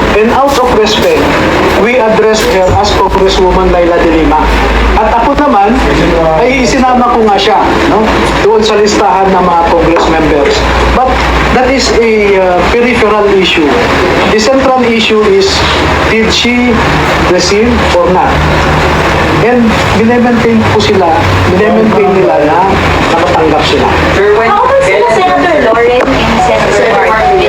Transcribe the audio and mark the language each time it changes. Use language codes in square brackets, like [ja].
[en] And out of respect, we addressed her as Congresswoman Laila de Lima. [tl] At ako naman, ay isinama ko nga siya, no? Doon sa listahan ng mga Congress members. [en] But that is a peripheral issue. The central issue is, did she receive or not? [tl] And binemaintain po sila, binemaintain nila na nakatanggap sila. [en] How about sila Senator Loren and Senator Martin?